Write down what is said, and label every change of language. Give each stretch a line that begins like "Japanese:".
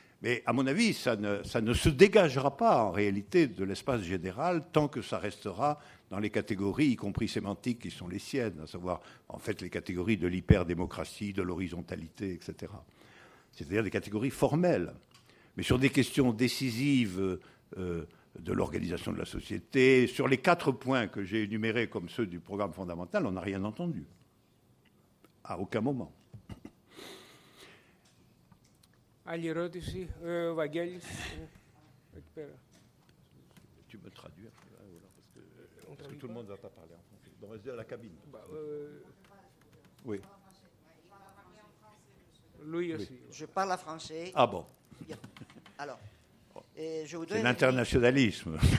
French: Mais à mon avis, ça ne se dégagera pas en réalité de l'espace général tant que ça restera dans les catégories, y compris sémantiques, qui sont les siennes, à savoir en fait les catégories de l'hyperdémocratie, de l'horizontalité, etc. C'est-à-dire des catégories formelles. Mais sur des questions décisives de l'organisation de la société, sur les quatre points que j'ai énumérés comme ceux du programme fondamental, on n'a rien entendu. À aucun moment.
Greek: Άλλη ερώτηση, ο Βαγγέλης, εκεί πέρα.
French: Tu me traduis, parce que tout le monde ne va pas parler en français. Bon, reste à la cabine. Oui. Lui aussi. Je parle français. Ah bon. Alors, je voudrais... C'est l'internationalisme.